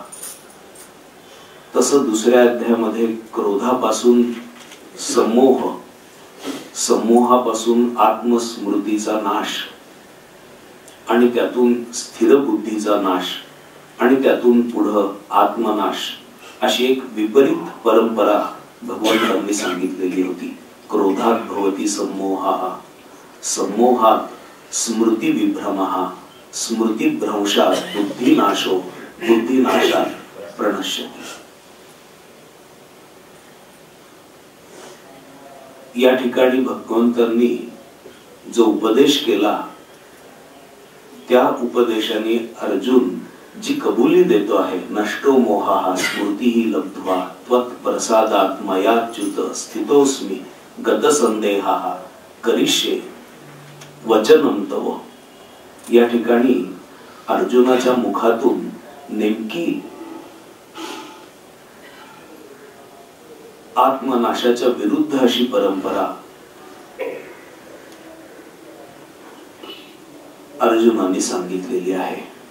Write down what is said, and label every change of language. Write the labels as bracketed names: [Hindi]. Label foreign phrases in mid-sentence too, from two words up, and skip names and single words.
[Marathi] तसं दुसऱ्या अध्यायामध्ये क्रोधापासून समोह, समोहापासून आत्मस्मृतीचा नाश आणि त्यातून स्थिर बुद्धीचा नाश आणि त्यातून पुढं आत्मनाश अशी एक विपरीत परंपरा भगवंतांनी सांगितलेली होती. [Sanskrit] क्रोधात भवति सम्मोहः, सम्मोहात स्मृती विभ्रमः, स्मृती भ्रंशात बुद्धिनाशो, बुद्धिनाशात प्रणश्यति. [Marathi] या ठिकाणी भगवंतांनी जो उपदेश केला त्या उपदेशाने अर्जुन जी कबुली देतो आहे, [Sanskrit] नष्टो मोहाः स्मृतिः लब्ध्वा त्वत् प्रसादात् मयाच्युत स्थितोऽस्मि गतसंदेहः करिष्ये वचनं तव. [Marathi] या ठिकाणी अर्जुनाच्या मुखातून नेमकी आत्मनाशाच्या विरुद्ध अशी परंपरा अर्जुनाने सांगितलेली आहे.